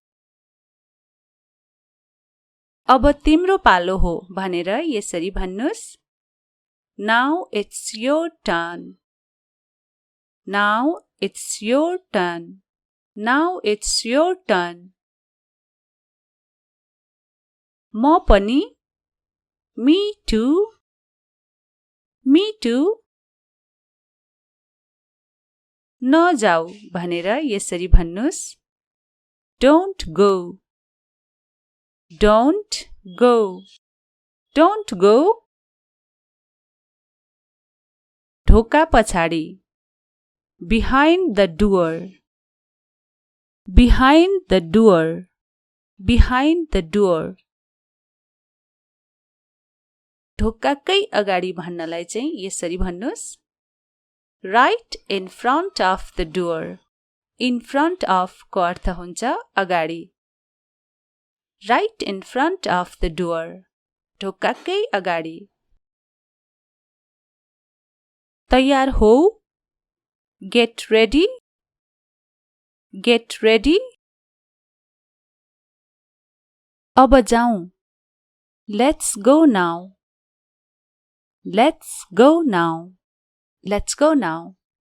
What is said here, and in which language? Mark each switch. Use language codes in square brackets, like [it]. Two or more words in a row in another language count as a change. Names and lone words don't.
[ne] अब तिम्रो पालो हो भनेर यसरी भन्नुस् [en] Now it's your turn. Now it's your turn. Now it's your turn. [ne] म पनि [en] Me too. Me too. [ne] नजाऊ भनेर यसरी भन्नुस् [en] Don't go. Don't go. Don't go. [ne] ढोका पछाडि [en] Behind the door. Behind the door. Behind the door. [ne] ढोकाकै अगाडि भन्नलाई चाहिँ यसरी भन्नुस् [en] Right in front of the door. In front of [ne] को अर्थ हुन्छ अगाडि. [en] Right in front of the door. [ne] ढोकाकै अगाडि. तयार हो [en] Get ready. Get ready. [ne] अब जाऊँ [en] Let's go now. Let's go now. Let's go now.